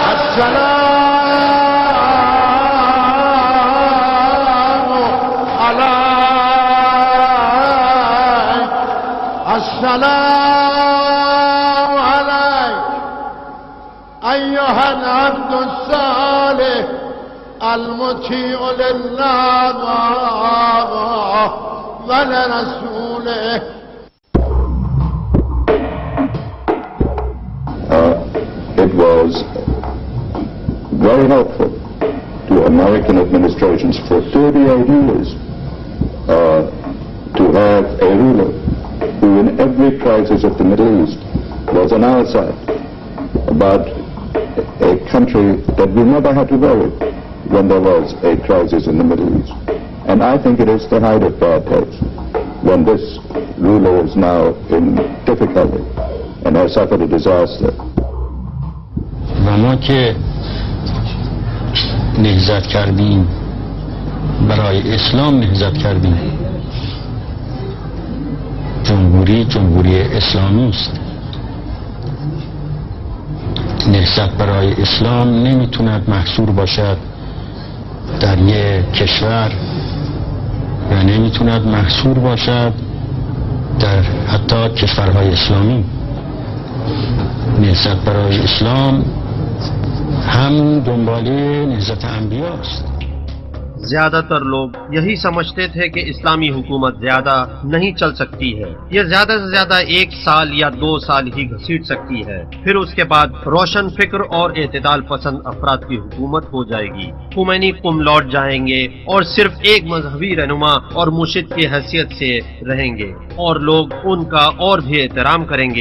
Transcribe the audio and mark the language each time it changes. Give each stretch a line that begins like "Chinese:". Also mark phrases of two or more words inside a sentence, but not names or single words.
Arabic: على السلام عليك أيها العبد الصالح المطيع لله ولرسوله.
English: It was very helpful to American administrations for 38 years to have a ruler who in every crisis of the Middle East was on our side about a country that we never had to worry when there was a crisis in the Middle East. And I think it is the height of bad taste when this ruler is now in difficulty and has suffered a disaster.
Persian: و ما که نهضت کردیم برای اسلام نهضت کردیم، جمهوری اسلامی است. نهضت برای اسلام نمیتوند محصور باشد در یک کشور و نمیتوند محصور باشد در حتی کشورهای اسلامی. نهضت برای اسلام ہم دنباله نهضت انبیاء است.
Urdu: زیادہ تر لوگ یہی سمجھتے تھے کہ اسلامی حکومت زیادہ نہیں چل سکتی ہے، یہ زیادہ سے زیادہ 1 سال یا 2 سال ہی گھسیٹ سکتی ہے، پھر اس کے بعد روشن فکر اور اعتدال پسند افراد کی حکومت ہو جائے گی، خمینی قم لوٹ جائیں گے اور صرف ایک مذہبی رہنما اور مرشد کی حیثیت سے رہیں گے اور لوگ ان کا اور بھی احترام کریں گے۔